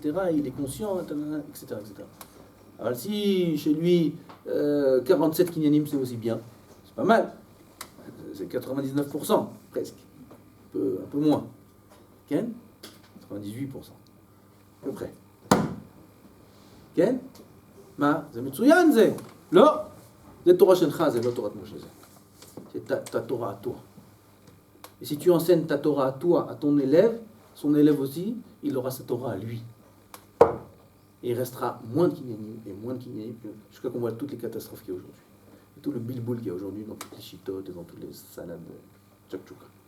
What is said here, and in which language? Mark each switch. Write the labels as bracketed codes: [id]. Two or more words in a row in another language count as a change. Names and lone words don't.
[fr] Il est conscient, etc. Alors si chez lui, 47 kinyanim, c'est aussi bien. C'est pas mal. C'est 99%, presque. Un peu moins. Ken? 98%. À peu près. Ken? [he] זה מצוין זה. לא. זה תורה שלך, זה לא תורת משה. [fr] C'est ta Torah à toi. Et si tu enseignes ta Torah à toi, à ton élève, son élève aussi, il aura sa Torah à lui. Et il restera moins de kinyanim et moins de kinyanim jusqu'à qu'on voit toutes les catastrophes qu'il y a aujourd'hui. Et tout le bilboul qu'il y a aujourd'hui dans toutes les chitotes et dans toutes les salades tchakchouk.